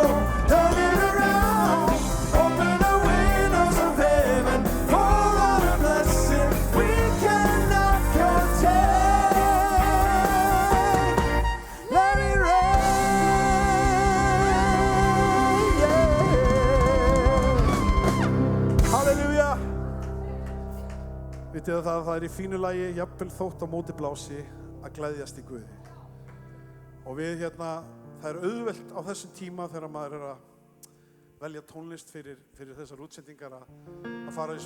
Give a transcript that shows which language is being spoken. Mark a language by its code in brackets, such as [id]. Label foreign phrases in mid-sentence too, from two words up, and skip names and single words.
[en] Turn it around, open the windows of heaven, pour out a blessing we cannot contain. Let it rain. Yeah. Halleluja. [is] Vitið að það er í fínu lagi, jafnvel þótt á móti blási, að gleðjast í Guði. Og við það er auðvelt á þessum tíma þegar maður er að velja tónlist fyrir þessar útsendingar að fara í